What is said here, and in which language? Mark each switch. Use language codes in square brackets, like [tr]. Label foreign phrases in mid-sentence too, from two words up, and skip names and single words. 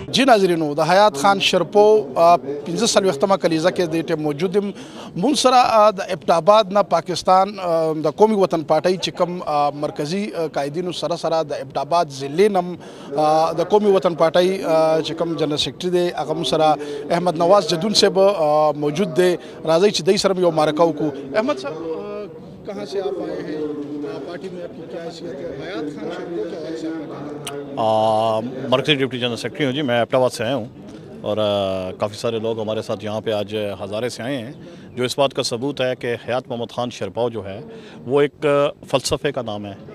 [ps] جی ناظرینو د حیات خان شیرپاو 45مه کلیزه کې د ټیم موجود یم مونږ سره د ابټاباد نه پاکستان د قومي وطن پارټۍ چې کوم مرکزي قایدینو سره سره د ابټاباد ضلع نم د قومي وطن پارټۍ چې کوم جنرل سیکرټري دی هغه مونږ سره احمد نواز جدون صاحب موجود دی راځئ چې دوی سره یو مرکه وکړو احمد صاحب [ur] کہاں سے آپ آئے ہیں پارٹی میں آپ کی کیا حیثیت ہے حیات خان شیرپاو کے حوالے سے آپ مرکزی ڈپٹی جنرل سیکرٹری ہوں جی میں ایبٹ آباد سے آیا ہوں اور کافی سارے لوگ ہمارے ساتھ یہاں پہ آج ہزارے سے آئے ہیں جو اس بات کا ثبوت ہے کہ حیات محمد خان شیرپاو جو ہے وہ ایک فلسفے کا نام ہے